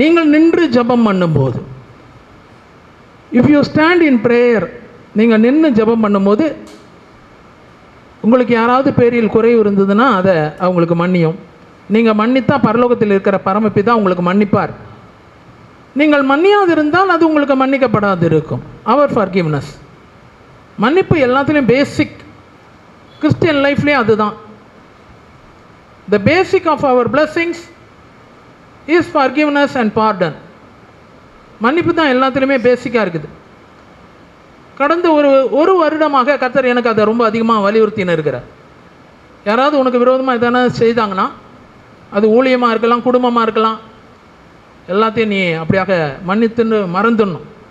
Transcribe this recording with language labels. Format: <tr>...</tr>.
<ta>நீங்கள் நின்று ஜெபம் பண்ணும்போது,</ta> <en>if you stand in prayer,</en> <ta>நீங்கள் நின்று ஜெபம் பண்ணும்போது உங்களுக்கு யாராவது பேரில் குறைவு இருந்ததுன்னா அதை அவங்களுக்கு மன்னியும். நீங்கள் மன்னித்தா பரலோகத்தில் இருக்கிற பரமபிதா உங்களுக்கு மன்னிப்பார். நீங்கள் மன்னியாது இருந்தால் அது உங்களுக்கு மன்னிக்கப்படாது இருக்கும். அவர் ஃபர்கிவ்னஸ், மன்னிப்பு எல்லாத்துலேயும் பேசிக், கிறிஸ்டியன் லைஃப்லேயும் அதுதான்.</ta> <en>The basic of our blessings is forgiveness and pardon.</en> <ta>மன்னிப்பு தான் எல்லாத்துலேயுமே பேசிக்காக இருக்குது. கடந்த ஒரு வருடமாக கர்த்தர் எனக்கு அதை ரொம்ப அதிகமாக வலியுறுத்தின்னு இருக்கிறார். யாராவது உனக்கு விரோதமாக எதனா செய்தாங்கன்னா, அது ஊழியமாக இருக்கலாம், குடும்பமாக இருக்கலாம், எல்லாத்தையும் நீ அப்படியாக மன்னித்துன்னு மறந்துடணும்.</ta>